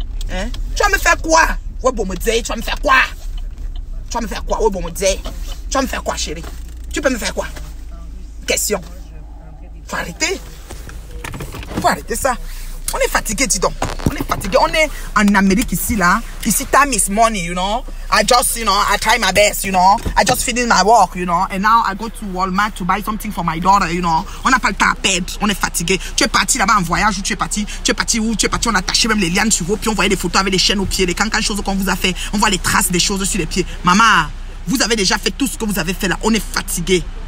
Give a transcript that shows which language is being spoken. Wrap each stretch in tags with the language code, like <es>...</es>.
<fr>Hein? Tu vas me faire quoi? Ouais, bon me dire, tu vas me faire quoi? Tu vas me faire quoi? Ouais, bon me dire. Tu vas me faire quoi, chérie? Tu peux me faire quoi? Question. Faut arrêter. Faut arrêter ça. On est fatigué, dis donc. On est fatigué. On est en Amérique ici, là. Ici,</fr> <en>time is money, you know. I just, you know, I try my best, you know. I just finish my work, you know. And now I go to Walmart to buy something for my daughter, you know.</en> <fr>On n'a pas le temps à perdre. On est fatigué. Tu es parti là-bas en voyage ou tu es parti où? Tu es parti, on a attaché même les lianes sur vos pieds. On voyait des photos avec les chaînes aux pieds, les cancan choses qu'on vous a fait. On voit les traces des choses sur les pieds. Maman, vous avez déjà fait tout ce que vous avez fait là. On est fatigué.</fr>